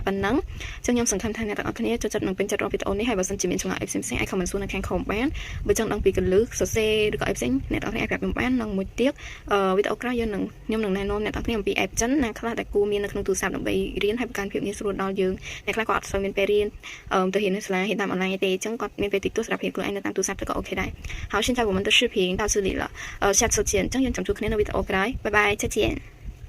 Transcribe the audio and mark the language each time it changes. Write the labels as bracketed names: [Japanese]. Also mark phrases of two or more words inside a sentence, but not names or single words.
[Khmer] ប៉ុណ្្នឹងអញ្ចឹងខ្ញុំសង្ឃឹមថាអ្នកទាំងអស់គ្នាចូលចិត្តនឹងពេញចិត្តរកវីដេអូនេះហើយបើសិនជាមានចម្ងល់អីផ្សេងៗអាច comment សួរនៅខាង comment បានបើចង់ដឹងពីកលឹះសរសេរឬក៏អីផ្សេងអ្នកទាំងអស់គ្នាអាចប្រាប់ខ្ញុំបាននិងមួយទៀតវីដេអូក្រោយយើងនឹងខ្ញុំនឹងណែនាំអ្នកទាំងអស់គ្នាអំពី app ចិនណាខ្លះដែលគួរមាននៅក្នុងទូរស័ព្ទដើម្បីរៀនហើយបង្កើនភាពងាយស្រួលដល់យើងអ្នកខ្លះក៏អត់សូវមានពេលរៀនទៅរៀននៅសាលារៀនតាមអនឡាញទេអញ្ចឹងគាត់មានពេលតិចតួចសម្រាប់រៀនខ្លួនឯងនៅតាមទូរស័ព្ទទៅក៏អូខេដែរ [Chinese] 好，现在我们的视频到这里了，下次见，张远讲述可能的 video 拜拜，再见。